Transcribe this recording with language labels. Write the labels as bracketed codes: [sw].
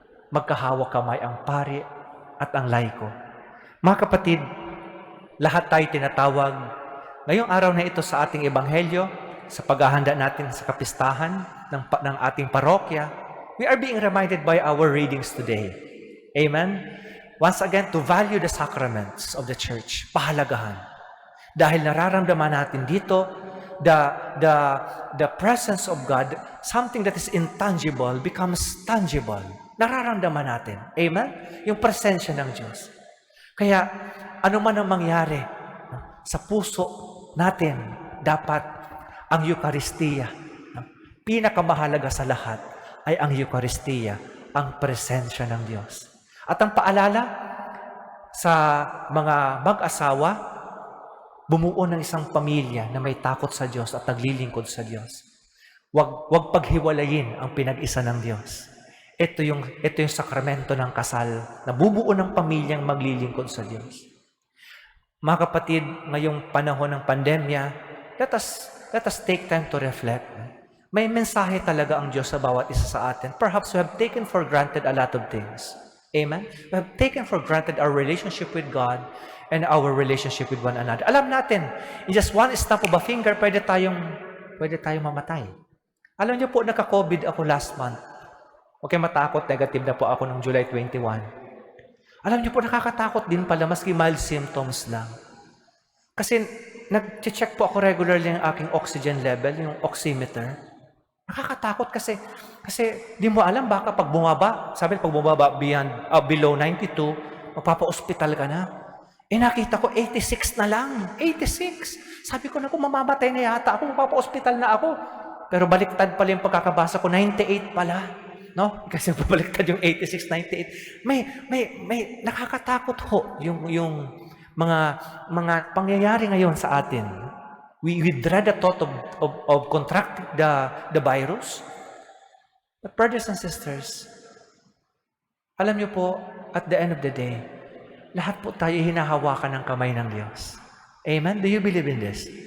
[tl] Magkahawak kamay ang pari at ang laiko. Mga kapatid, lahat tayo tinatawag ngayong araw na ito sa ating ebanghelyo, sa paghahanda natin sa kapistahan ng ating parokya, [en] we are being reminded by our readings today. Amen? Once again, to value the sacraments of the church. [tl] Pahalagahan. Dahil nararamdaman natin dito, [en] the presence of God, something that is intangible, becomes tangible. [tl] Nararamdaman natin. Amen? Yung presensya ng Diyos. Kaya, ano man ang mangyari, sa puso natin, dapat ang Eucharistia, pinakamahalaga sa lahat ay ang Eucharistia, ang presensya ng Diyos. At ang paalala sa mga mag-asawa, bumuo ng isang pamilya na may takot sa Diyos at naglilingkod sa Diyos. Huwag paghiwalayin ang pinag-isa ng Diyos. Ito yung sakramento ng kasal na bubuo ng pamilyang maglilingkod sa Diyos. Mga kapatid, ngayong panahon ng pandemya, [en] let us take time to reflect. [tl] May mensahe talaga ang Diyos sa bawat isa sa atin. [en] Perhaps we have taken for granted a lot of things. Amen? We have taken for granted our relationship with God and our relationship with one another. [tl] Alam natin, [en] in just one snap of a finger, [tl] pwede tayong mamatay. Alam niyo po, nagka-COVID ako [en] last month. [tl] Huwag kayong matakot, negative na po ako noong July 21. Alam niyo po, nakakatakot din pala, maski mild symptoms lang. Kasi nag-check po ako regularly yung aking oxygen level, yung oximeter. Nakakatakot kasi di mo alam baka pag bumaba, sabi pag bumaba below 92, magpapa-ospital ka na. Nakita ko 86 na lang. 86. Sabi ko na kung mamamatay na yata ako, magpapa-ospital na ako. Pero baliktad pala yung pagkakabasa ko, 98 pala. No? Kasi baliktad yung 86, 98. May nakakatakot ho yung mga pangyayari ngayon sa atin. [en] We dread the thought of contracting the virus. But brothers and sisters, [tl] alam niyo po, [en] at the end of the day, [tl] lahat po tayo hinahawakan ng kamay ng Diyos. [en] Amen? Do you believe in this?